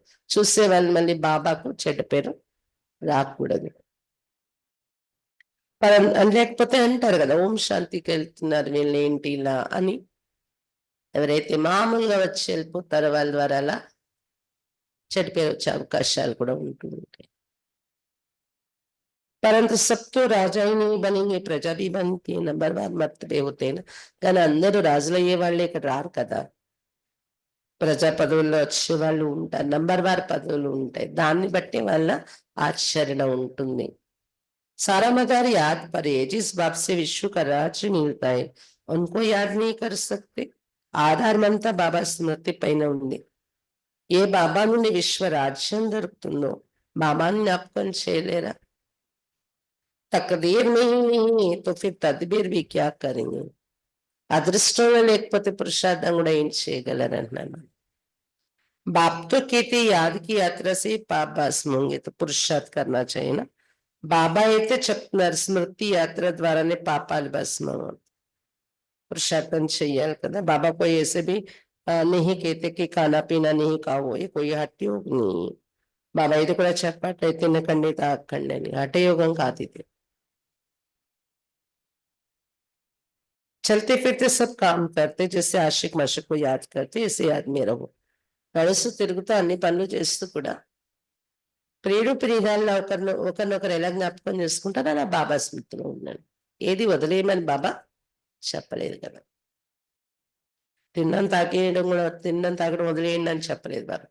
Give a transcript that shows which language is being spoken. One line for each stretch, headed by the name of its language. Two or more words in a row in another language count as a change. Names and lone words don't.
Telugu: చూసే వాళ్ళు మళ్ళీ బాబాకు చెడ్డ పేరు రాకూడదు. లేకపోతే అంటారు కదా, ఓం శాంతికి వెళ్తున్నారు వీళ్ళు ఏంటి ఇలా అని. ఎవరైతే మామూలుగా వచ్చి వెళ్ళిపోతారో వాళ్ళ ద్వారా అలా చెడ్డ పేరు వచ్చే అవకాశాలు కూడా ఉంటుంటాయి.
Hindi: परंतु सब तो राजा ही नहीं बनेंगे, प्रजा भी बनती है, नंबर वार మర్తబే होते
Telugu: కానీ అందరూ రాజులయ్యే వాళ్ళే ఇక్కడ రారు కదా. ప్రజా పదవుల్లో వచ్చే వాళ్ళు ఉంటారు, నంబర్ వార్ పదవులు ఉంటాయి, దాన్ని బట్టి వాళ్ళ ఆచరణ ఉంటుంది.
Hindi: सारा मदार याद पड़े जिस बाप से विश्व का राज्य मिलता है उनको याद नहीं कर सकते.
Telugu: ఆధారమంతా బాబా స్మృతి పైన ఉంది. ఏ బాబా నుండి విశ్వ రాజ్యం దొరుకుతుందో బాబాని జ్ఞాపకం చేయలేరా?
Hindi: तकदीर नहीं तो फिर तदबीर भी क्या करेंगे.
Telugu: అదృష్టంలో లేకపోతే పురుషార్థం కూడా ఏం చేయగలరన్నాను.
Hindi: बाप तो कहते याद की यात्रा से पाप भस्म होंगे, तो पुरुषार्थ करना चाहिए ना.
Telugu: బాబా అయితే చెప్తున్నారు స్మృతి యాత్ర ద్వారానే పాపాలు భస్మం. పురుషార్థం చెయ్యాలి కదా.
Hindi: బాబా कोई ऐसे भी नहीं कहते कि खाना पीना नहीं खाओ, ये कोई హఠయోగ नहीं.
Telugu: బాబా ఇది కూడా చెప్పట్లే తినకండి తాకండి అని, హఠయోగం కాదు ఇది.
Hindi: चलते फिरते सब काम करते, जैसे आशिक माशिक को याद करते ऐसे याद में रहो.
Telugu: నడుస్తూ తిరుగుతూ అన్ని పనులు చేస్తూ కూడా ప్రియుడు ప్రియురాలను ఒకరినొకరు ఎలా జ్ఞాపకం చేసుకుంటారో అలా బాబా స్మృతిలో ఉన్నాడు. ఏది వదిలేయమని బాబా చెప్పలేదు కదా. తిన్నం తాగడం వదిలేయండి అని చెప్పలేదు బాబా.